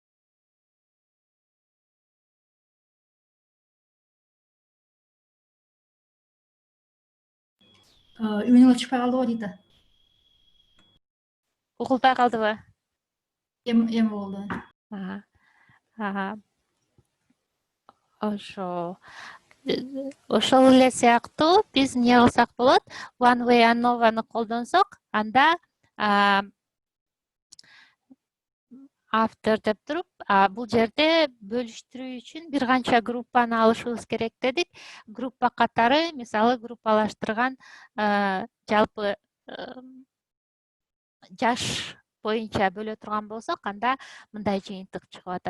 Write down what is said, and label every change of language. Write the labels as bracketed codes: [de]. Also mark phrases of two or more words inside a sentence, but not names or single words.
[ky] Үнүңөр чыкпай калдыбы дейт. угулбай калдыбы? Эми болду. Ошол эле сыяктуу биз эмне кылсак болот? [en] One way [ky] ANOVA-ны колдонсок, анда автор деп туруп, бул жерде бөлүштүрүү үчүн бир канча группаны алышыбыз керек дедик. Группа катары, мисалы, группалаштырган жалпы жаш боюнча бөлө турган болсок, анда мындай жыйынтык чыгып атат.